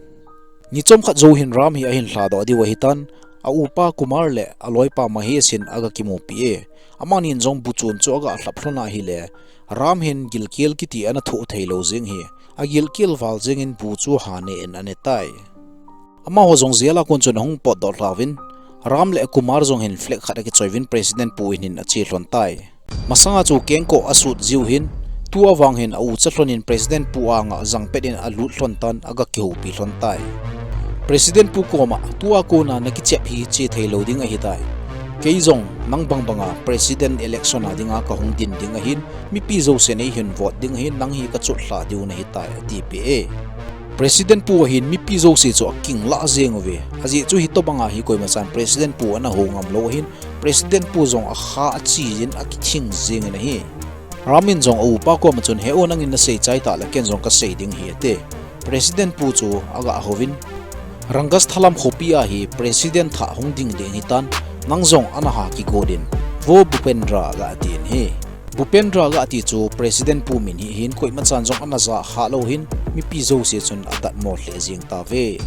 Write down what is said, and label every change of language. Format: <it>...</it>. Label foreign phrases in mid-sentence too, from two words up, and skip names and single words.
<tcz>ni chomkha jo hin ram hi a hin hla do di wa hitan a u pa Kumar le aloi pa ma he sin aga ki mo pi e amanin jong bu chun chu aga hlaphlona hi le ram hin gilkel ki ti ana thu thailo jing hi agil kil wal jing in bu chu hane en ane tai ama ho jong zela kon chun hung pot do rawin ram le Kumar jong hin flek khata ki choivin president pu in achi hlon tai masanga chu kengko asut jiu hin tua wang hin au chathlon in president pu anga jang pedin alu hlon tan aga ki ho pi hlon tai president pu koma tua ko na ki chep hi chi thailo ding a hi tai keizong nang bang banga</tcz> <en>president election</en> <tcz>adinga ka hung din ding hin mi pi zo se nei hin vote ding hin nang hi ka chut hla diu na hi tai TPA president pu hin mi pi zo se chu king la jeng we aji chu hi to banga hi koi ma chan president pu ana ho ngam lo hin president pu zong a kha chi jin a ki thing jeng na hi ramin jong u pa ko ma chun he onang in na sei chai ta la ken jong ka sei ding hi te president pu chu aga hovin rangas thalam khopia hi president tha hung ding ding hi tan nangjong anaha ki godin vo Bhupendra ga tin he Bhupendra ga ti chu president pu min hi hin koi ma chan jong anaza ha lo hin mi pi zo se chun adat mo hle jing ta ve</tcz>